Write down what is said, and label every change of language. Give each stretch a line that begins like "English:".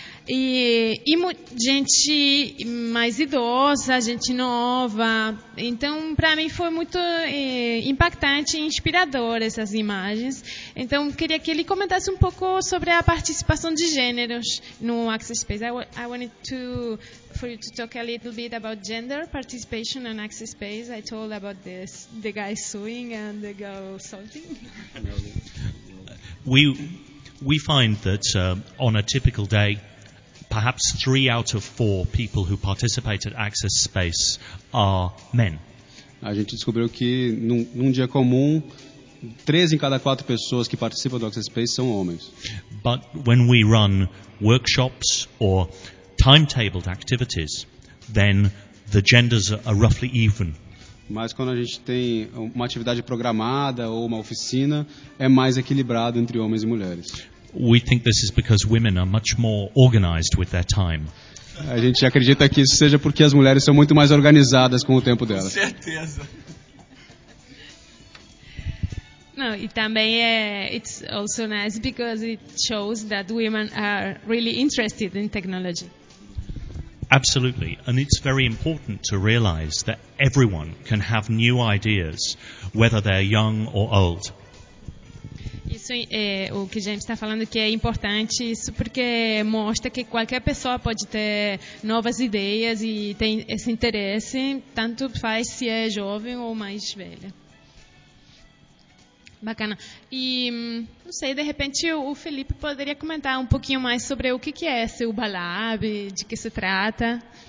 Portuguese: E gente mais idosa, gente nova. Então, para mim, foi muito impactante e inspirador essas imagens. Então, queria que ele comentasse um pouco sobre a participação de gêneros no Access Space.
English: I wanted to for you to talk a little bit about gender participation in Access Space. I told about this, the guy sewing and the girl salting. We find that on a typical day, perhaps 3 out of 4 people who participate at Access Space are men.
Portuguese: A gente descobriu que num dia comum, 3 em cada 4 pessoas que participam do Access Space são homens.
English: But when we run workshops or timetabled activities, then the genders are roughly even.
Portuguese: Mas quando a gente tem uma atividade programada ou uma oficina, é mais equilibrado entre homens e mulheres.
English: We think this is because women are much more organized with their time.
Portuguese: A gente acredita que isso seja porque as mulheres são muito mais organizadas com o tempo delas. Com certeza. No, e também é,
English: it's also nice because it shows that women are really interested in technology. Absolutely, and it's very important to realize that everyone can have new ideas, whether they're young or old.
Portuguese: Isso é o que James está falando, que é importante isso porque mostra que qualquer pessoa pode ter novas ideias e tem esse interesse, tanto faz se é jovem ou mais velha. Bacana. E, não sei, de repente o Felipe poderia comentar um pouquinho mais sobre o que é esse Ubalab, de que se trata.